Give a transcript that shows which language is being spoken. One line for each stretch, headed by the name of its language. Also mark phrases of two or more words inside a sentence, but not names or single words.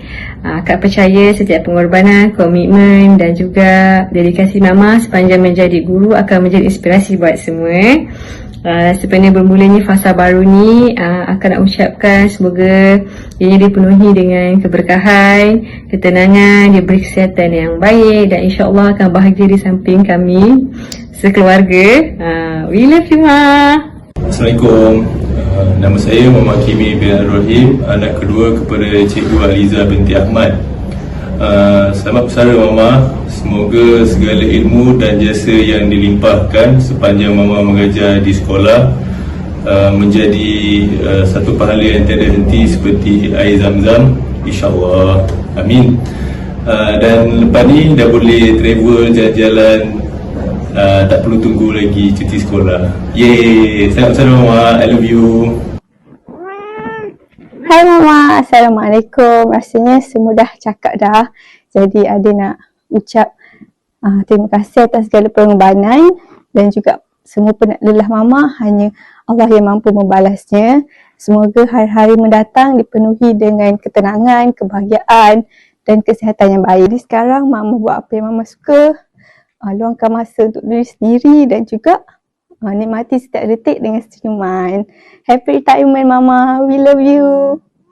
Malay: Kak percaya setiap pengorbanan, komitmen dan juga dedikasi Mama sepanjang menjadi guru akan menjadi inspirasi buat semua. Sebenarnya bermulanya fasa baru ni, akan nak ucapkan semoga ianya dipenuhi dengan keberkahan, ketenangan, diberi kesihatan yang baik dan insyaAllah akan bahagia di samping kami sekeluarga.
English: We love you, Ma.
Malay: Assalamualaikum. Nama saya Muhammad Kimi bin Ar-Rahim, anak kedua kepada Cikgu Aliza binti Ahmad. Selamat bersara Mama. Semoga segala ilmu dan jasa yang dilimpahkan sepanjang Mama mengajar di sekolah menjadi satu pahala yang tiada henti seperti air zam-zam, insyaAllah. Amin. Dan lepas ni dah boleh travel jalan-jalan, tak perlu tunggu lagi cuti sekolah. Yeay. Selamat bersara Mama.
English: I love you.
Malay: Hai Mama, Assalamualaikum. Rasanya semua dah cakap dah. Jadi ada nak ucap terima kasih atas segala pengorbanan dan juga semua penat lelah Mama, hanya Allah yang mampu membalasnya. Semoga hari-hari mendatang dipenuhi dengan ketenangan, kebahagiaan dan kesihatan yang baik. Jadi sekarang Mama buat apa yang Mama suka, luangkan masa untuk diri sendiri dan juga nikmati setiap detik dengan senyuman.
English: Happy retirement Mama, we love you.